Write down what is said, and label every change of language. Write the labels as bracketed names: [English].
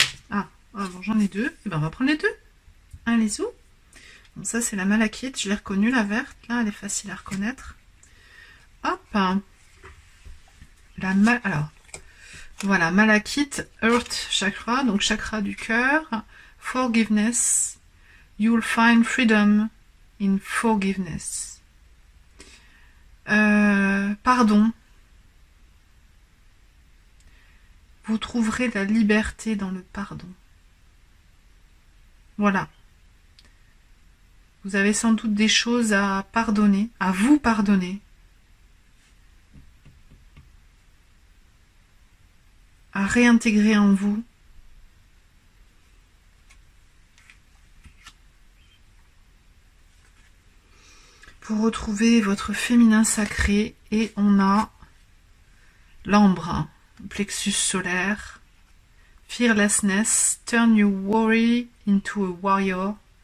[French] Ah, bon, j'en ai 2. Et ben on va prendre les 2. Allez, où? Bon, ça c'est la malachite, je l'ai reconnue, la verte. Là, elle est facile à reconnaître. Hop. Alors, voilà, malachite, earth chakra, donc chakra du cœur. [English] Forgiveness. You'll find freedom in forgiveness. [French] Pardon. Vous trouverez la liberté dans le pardon. Voilà. Vous avez sans doute des choses à pardonner, à vous pardonner. À réintégrer en vous. Pour retrouver votre féminin sacré. Et on a l'ambre, plexus solaire. [English] Fearlessness, turn your worry into a warrior.